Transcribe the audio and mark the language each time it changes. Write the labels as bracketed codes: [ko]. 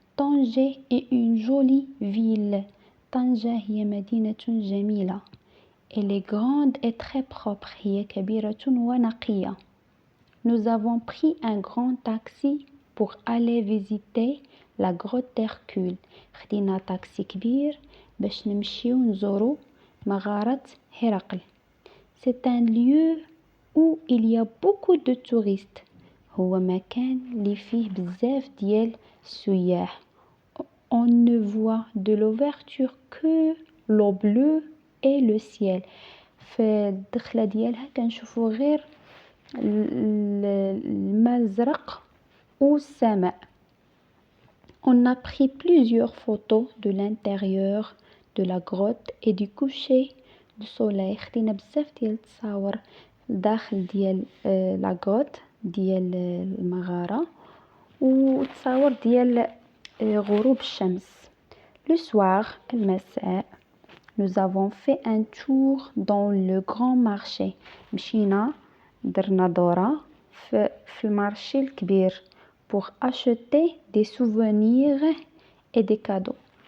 [fr] Tanger est une jolie ville. [ar] طنجة هي مدينة جميلة. [fr] Elle est grande et très propre. [ar] هي كبيرة ونقية. [fr] Nous avons pris un grand taxi pour aller visiter la grotte d'Hercule. [ar] خدينا تاكسي كبير باش نمشيو نزورو مغارة هرقل. [fr] C'est un lieu où il y a beaucoup de touristes. [ar] هو مكان اللي فيه بزاف ديال السياح. [fr] On ne voit de l'ouverture que l'eau bleue et le ciel. [ar] في الدخلة ديالها كنشوفو غير الماء الزرق والسماء. [fr] On a pris plusieurs photos de l'intérieur de la grotte et du coucher du soleil. [ar] خدينا بزاف ديال التصاور داخل ديال لا غروت ديال المغارة وتصاور ديال غروب الشمس. [fr] Le soir, المساء, nous avons fait un tour dans le grand marché. [ar] مشينا درنا دورة في المارشي الكبير [fr] pour acheter des souvenirs et des cadeaux.